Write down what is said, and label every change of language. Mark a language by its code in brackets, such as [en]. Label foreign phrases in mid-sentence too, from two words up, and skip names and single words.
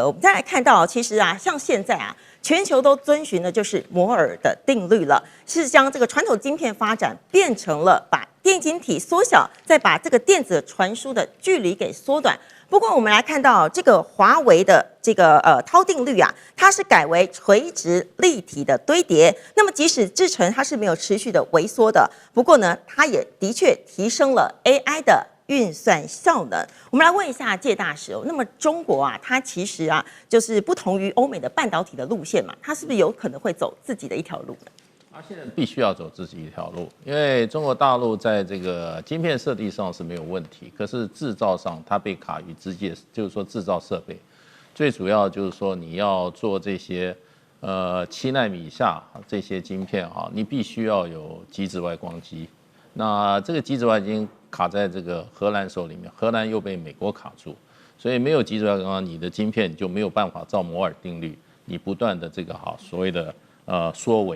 [zh] 我們再來看到，其實啊，像現在啊，全球都遵循的就是摩爾的定律了，是將這個傳統晶片發展变成了把电晶體縮小，再把這個電子傳輸的距離給縮短。不過我們來看到這個華為的這個濤定律啊，它是改為垂直立體的堆疊。那麼即使製程它是沒有持續的微縮的，不過呢，它也的確提升了 AI 的運算效能。我們來問一下介大使哦，那麼中國啊，它其實啊，就是不同於歐美的半導體的路線嘛，它是不是有可能會走自己的一條路呢？它現在必須要走自己一條路，因為中國大陸在這個晶片設計上是沒有問題，可是製造上它被卡於機械，就是說製造設備，最主要就是說你要做這些 7奈米以下這些晶片哈，你必須要有極紫外光機，那這個極紫外已經卡在這個荷蘭手裡面，荷蘭又被美國卡住，所以沒有極紫外光，你的晶片就沒有辦法照摩爾定律，你不斷的这個所謂的縮微。